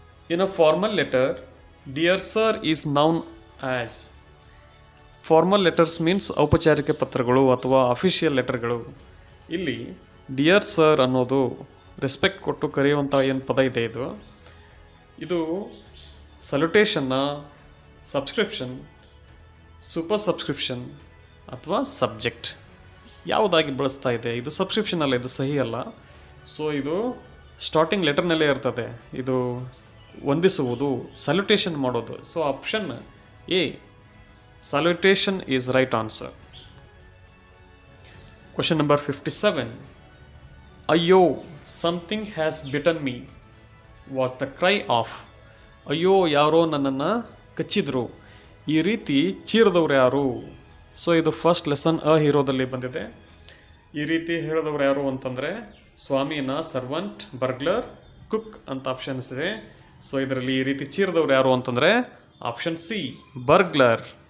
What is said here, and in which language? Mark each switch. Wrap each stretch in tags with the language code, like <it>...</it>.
<en>In a formal letter, dear sir is known as. Formal letters means</en> <kn>ಔಪಚಾರಿಕ ಪತ್ರಗಳು ಅಥವಾ official ಲೆಟರ್ಗಳು. ಇಲ್ಲಿ dear sir ಅನ್ನೋದು ರೆಸ್ಪೆಕ್ಟ್ ಕೊಟ್ಟು ಕರೆಯುವಂಥ ಏನು ಪದ ಇದೆ, ಇದು ಸಲ್ಯುಟೇಷನ್ನ, ಸಬ್ಸ್ಕ್ರಿಪ್ಷನ್, ಸೂಪರ್ ಸಬ್ಸ್ಕ್ರಿಪ್ಷನ್ ಅಥವಾ ಸಬ್ಜೆಕ್ಟ್ ಯಾವುದಾಗಿ ಬಳಸ್ತಾ ಇದೆ. ಇದು ಸಬ್ಸ್ಕ್ರಿಪ್ಷನ್ ಅಲ್ಲ, ಇದು ಸಹಿ ಅಲ್ಲ. ಸೊ ಇದು ಸ್ಟಾರ್ಟಿಂಗ್ ಲೆಟರ್ನಲ್ಲೇ ಇರ್ತದೆ. ಇದು ವಂದಿಸುವುದು, ಸಲ್ಯುಟೇಷನ್ ಮಾಡೋದು. So option A</kn> <en>Salutation is right answer. Question number 57. Ayyo, something has bitten me was the cry of.</en> <kn>ಅಯ್ಯೋ ಯಾರೋ ನನ್ನನ್ನು ಕಚ್ಚಿದ್ರು, ಈ ರೀತಿ ಚೀರಿದವ್ರು ಯಾರು? ಸೊ ಇದು ಫಸ್ಟ್ ಲೆಸನ್ ಅ ಹೀರೋದಲ್ಲಿ ಬಂದಿದೆ. ಈ ರೀತಿ ಹೇಳಿದವ್ರು ಯಾರು ಅಂತಂದರೆ ಸ್ವಾಮಿನ ಸರ್ವಂಟ್, ಬರ್ಗ್ಲರ್, ಕುಕ್ ಅಂತ ಆಪ್ಷನ್ಸ್ ಇದೆ. ಸೊ ಇದರಲ್ಲಿ ಈ ರೀತಿ ಚೀರಿದವ್ರು ಯಾರು ಅಂತಂದರೆ ಆಪ್ಷನ್ ಸಿ, ಬರ್ಗ್ಲರ್.</kn>